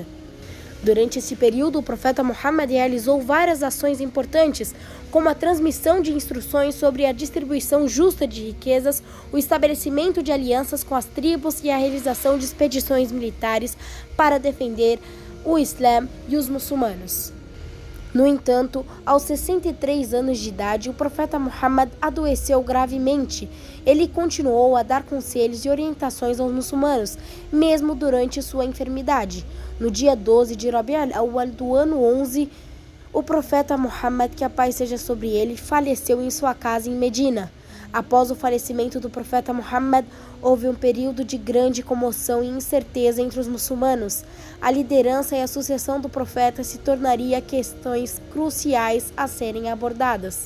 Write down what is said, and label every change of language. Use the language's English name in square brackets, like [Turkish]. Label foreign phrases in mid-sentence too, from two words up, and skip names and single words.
[Portuguese] Durante esse período, o profeta Muhammad realizou várias ações importantes, como a transmissão de instruções sobre a distribuição justa de riquezas, o estabelecimento de alianças com as tribos e a realização de expedições militares para defender o Islã e os muçulmanos. No entanto, aos 63 anos de idade, o profeta Muhammad adoeceu gravemente. Ele continuou a dar conselhos e orientações aos muçulmanos, mesmo durante sua enfermidade. No dia 12 de Rabi' al-Awwal do ano 11, o profeta Muhammad, que a paz seja sobre ele, faleceu em sua casa em Medina. Após o falecimento do profeta Muhammad, houve um período de grande comoção e incerteza entre os muçulmanos. A liderança e a sucessão do profeta se tornaria questões cruciais a serem abordadas.